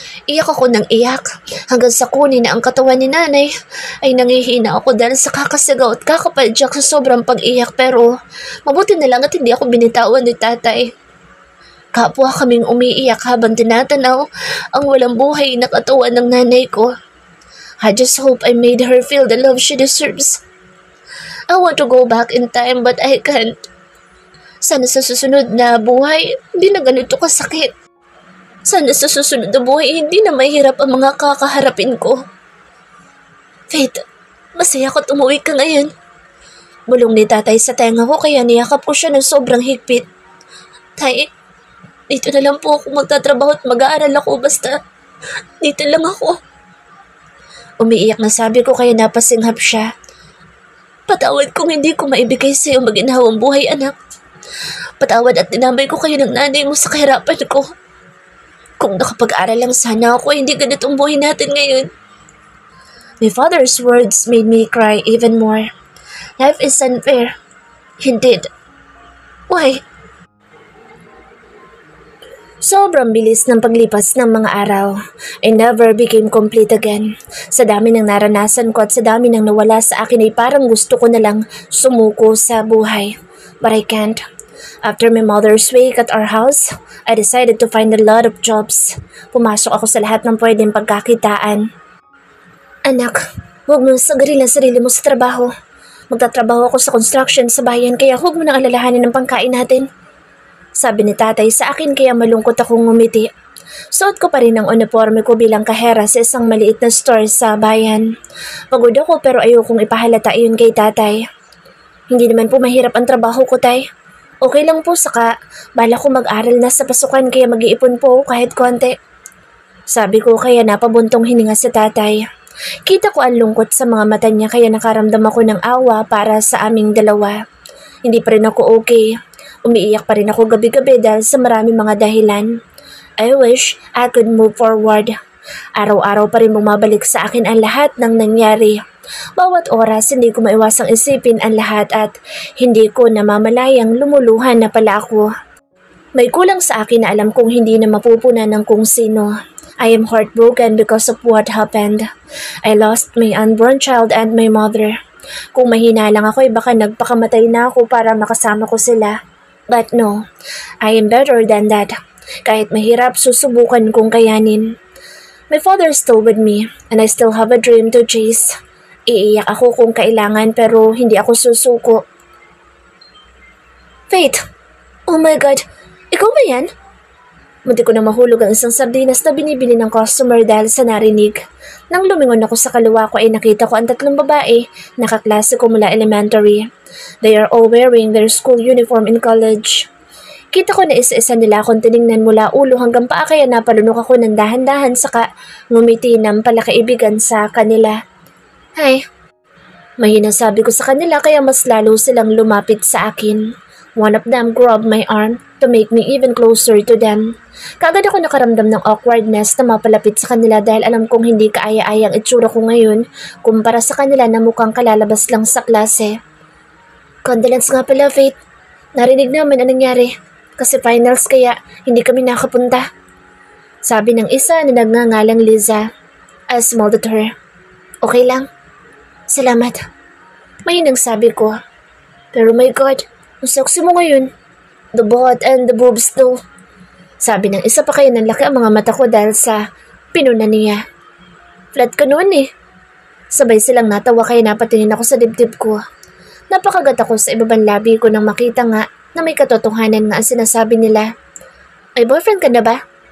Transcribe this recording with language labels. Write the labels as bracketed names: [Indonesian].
[Filipino] Iyak ako ng iyak hanggang sa kunin na ang katawan ni nanay ay nangihina ako dahil sa kakasigaw at kakapadyak sa sobrang pag-iyak pero mabuti na lang at hindi ako binitawan ni tatay. Kapwa kaming umiiyak habang tinatanaw ang walang buhay na katawan ng nanay ko. [English] I just hope I made her feel the love she deserves. I want to go back in time but I can't. [Filipino] Sana sa susunod na buhay, hindi na ganito kasakit. Sana sa susunod na buhay, hindi na mahirap ang mga kakaharapin ko. Faith, masaya ko umuwi ka ngayon. Bulong ni tatay sa tenga ko kaya niyakap ko siya ng sobrang higpit. Tay, dito na lang po ako magtatrabaho at mag-aaral ako basta dito lang ako. Umiiyak na sabi ko kaya napasinghap siya. Patawad kung hindi ko maibigay sa iyo maginhawang buhay, anak. Patawad at dinamay ko kayo ng nanay mo sa kahirapan ko. Kung nakapag-aral lang sana ako, hindi ganitong buhay natin ngayon. [English] My father's words made me cry even more. Life is unfair. Indeed. Why? [Filipino] Sobrang bilis ng paglipas ng mga araw. [English] I never became complete again. [Filipino] Sa dami ng naranasan ko at sa dami ng nawala sa akin ay parang gusto ko na lang sumuko sa buhay. [English] But I can't. After my mother's wake at our house, I decided to find a lot of jobs. [Filipino] Pumasok ako sa lahat ng pwedeng pagkakitaan. Anak, huwag mo sagarin ang sarili mo sa trabaho. Magtatrabaho ako sa construction sa bayan kaya huwag mo nang alalahanin ang pangkain natin. Sabi ni tatay sa akin kaya malungkot akong ngumiti. Suot ko pa rin ang uniforme ko bilang kahera sa isang maliit na store sa bayan. Pagod ako pero ayokong ipahalata iyon kay tatay. Hindi naman po mahirap ang trabaho ko, tay. Okay lang po saka bala ko mag-aral na sa pasukan kaya mag-iipon po kahit konti. Sabi ko kaya napabuntong hininga sa tatay. Kita ko ang lungkot sa mga mata niya kaya nakaramdam ako ng awa para sa aming dalawa. Hindi pa rin ako okay. Umiiyak pa rin ako gabi-gabi dahil sa marami mga dahilan. [English] I wish I could move forward. [Filipino] Araw-araw pa rin bumabalik sa akin ang lahat ng nangyari. Bawat oras hindi ko maiwasang isipin ang lahat at hindi ko namamalayang lumuluhan na pala ako. May kulang sa akin na alam kong hindi na mapupunan ng kung sino. [English] I am heartbroken because of what happened. I lost my unborn child and my mother. [Filipino] Kung mahina lang ako ay baka nagpakamatay na ako para makasama ko sila. [English] But no, I am better than that. [Filipino] Kahit mahirap, susubukan kong kayanin. [English] My father is still with me and I still have a dream to chase. [Filipino] Iiyak ako kung kailangan pero hindi ako susuko. Faith! [English] Oh my God! [Filipino] Ikaw ba yan? Munti ko na mahulog ang isang sardinas na binibili ng customer dahil sa narinig. Nang lumingon ako sa kaliwa ko ay nakita ko ang tatlong babae, nakaklase ko mula elementary. [English] They are all wearing their school uniform in college. [Filipino] Kita ko na isa-isa nila akong tiningnan mula ulo hanggang paa kaya napalunok ako ng dahan-dahan saka ngumiti ng palakaibigan sa kanila. Hi. Mahina sabi ko sa kanila kaya mas lalo silang lumapit sa akin. [English] One of them grabbed my arm to make me even closer to them. [Filipino] Kaagad ako nakaramdam ng awkwardness na mapalapit sa kanila dahil alam kong hindi kaaya-ayang itsura ko ngayon kumpara sa kanila na mukhang kalalabas lang sa klase. Condolence nga pala, Faith. Narinig naman ang nangyari kasi finals kaya hindi kami nakapunta. Sabi ng isa na nagngangalang Liza. [English] I smiled at her. [Filipino] Okay lang. Salamat. Mahinang sabi ko. Pero my God, ang sexy mo ngayon. [English] The butt and the boobs though. [Filipino] Sabi ng isa pa kaya ng laki ang mga mata ko dahil sa pinuna niya. Flat ka noon eh. Sabay silang natawa kaya napatingin ako sa dibdib ko. Napakagat ako sa ibabang labi ko nang makita nga na may katotohanan nga ang sinasabi nila. Ay boyfriend ka na ba?